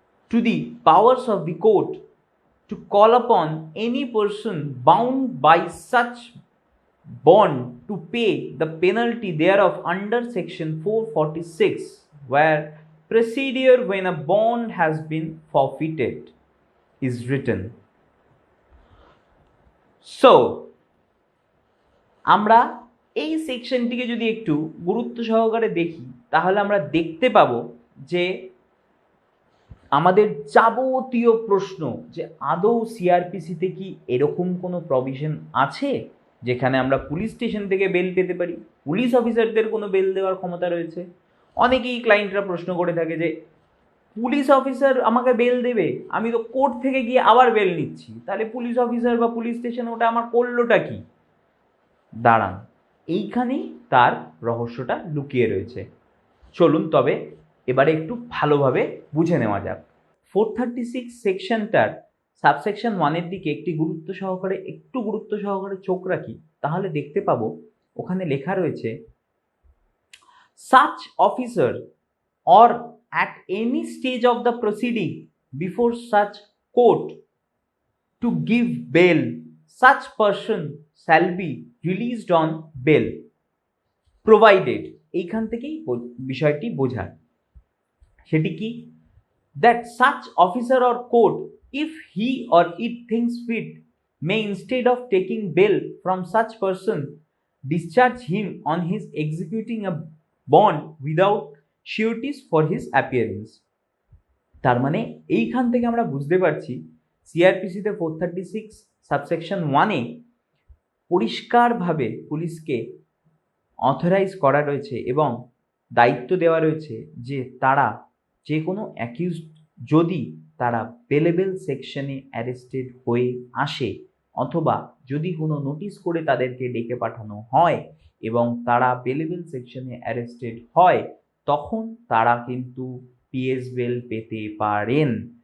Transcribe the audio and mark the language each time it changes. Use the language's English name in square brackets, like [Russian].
[English] to the powers of the court to call upon any person bound by such bond to pay the penalty thereof under section 446, where procedure when a bond has been forfeited is written. [Bangla] So আমরা এই সেকশনটিকে যদি একটু গুরুত্ব সহকারে দেখি তাহলে আমরা দেখতে পাবো যে আমাদের যাবতীয় প্রশ্ন যে আদৌ সিআরপিসিতে কি এরকম কোনো প্রভিশন আছে যেখানে আমরা পুলিশ স্টেশন থেকে বেল পেতে পারি, পুলিশ অফিসারদের কোনো বেল দেওয়ার ক্ষমতা রয়েছে। অনেকেই ক্লায়েন্টরা প্রশ্ন করে থাকে যে পুলিশ অফিসার আমাকে বেল দেবে, আমি তো কোর্ট থেকে গিয়ে আবার বেল নিচ্ছি, তাহলে পুলিশ অফিসার বা পুলিশ স্টেশন ওটা আমার করলোটা কি? দাঁড়ান, এইখানেই তার রহস্যটা লুকিয়ে রয়েছে। চলুন তবে এবারে একটু ভালোভাবে বুঝে নেওয়া যাক। 436 সেকশনটার সাবসেকশন 1-এর দিকে একটু গুরুত্ব সহকারে চোখ রাখি, তাহলে দেখতে পাবো ওখানে লেখা রয়েছে [English] such officer or at any stage of the proceeding before such court to give bail, such person shall be released on bail, provided, [Bangla] এইখান থেকেই বিষয়টি বোঝায়, সেটি কি, [English] that such officer or court, if he or it thinks fit, may instead of taking bail from such person, discharge him on his executing a bond without sureties for his appearance. [Bangla] তার মানে এইখান থেকে আমরা বুঝতে পারছি সিআরপিসিতে 436 subsection 1-এ পরিষ্কারভাবে পুলিশকে authorize করা রয়েছে এবং দায়িত্ব দেওয়া রয়েছে যে তারা যে কোনো অ্যাকিউজড যদি তারা বেলেবেল সেকশনে অ্যারেস্টেড হয়ে আসে অথবা যদি কোনো নোটিশ করে তাদেরকে ডেকে পাঠানো হয় এবং তারা বেলেবেল সেকশনে অ্যারেস্টেড হয়, তখন তারা কিন্তু পিএস বেল পেতে পারেন।